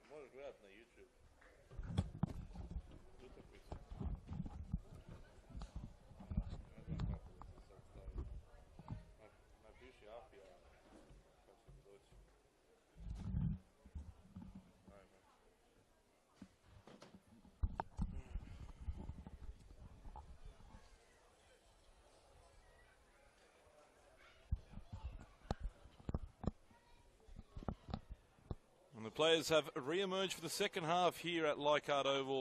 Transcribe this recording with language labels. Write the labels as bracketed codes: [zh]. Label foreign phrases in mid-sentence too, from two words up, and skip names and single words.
[sr] гледат на YouTube. Utakmicu. Ne znam kako da se sad stavi. Napiši APIA, kako će mi doći. Ajme. [en] And the players have re-emerged for the second half here at Leichhardt Oval.